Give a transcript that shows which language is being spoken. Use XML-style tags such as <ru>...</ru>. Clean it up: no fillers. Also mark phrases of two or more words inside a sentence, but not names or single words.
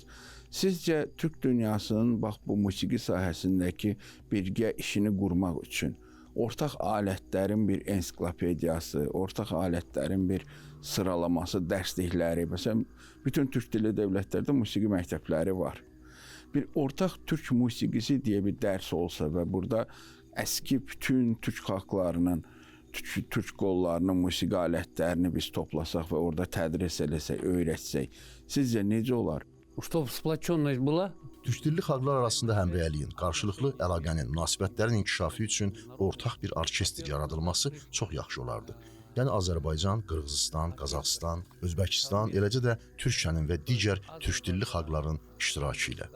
<az>Sizcə Türk dünyasının bax bu musiqi sahəsindəki birgə işini qurmaq üçün ortaq alətlərin bir ensiklopediyası, ortaq alətlərin bir sıralaması, dərslikləri, məsələn, bütün türk dilli dövlətlərdə musiqi məktəbləri var. Bir ortaq türk musiqisi deyə bir dərs olsa və burada əski bütün türk xalqlarının, türk qollarının musiqi alətlərini biz toplasaq və orada tədris eləsək, öyrətsək, sizcə necə olar?</az> <ru>Чтобы сплоченность была,</ru> <az>Türkdilli xalqlar arasında həmrəyliyin, qarşılıqlı əlaqənin, münasibətlərin inkişafı üçün ortaq bir orkestr yaradılması çox yaxşı olardı. Yəni Azərbaycan, Qırğızistan, Qazaxıstan, Özbəkistan, eləcə də Türkiyənin və digər türkdilli xalqların iştirakı ilə.</az>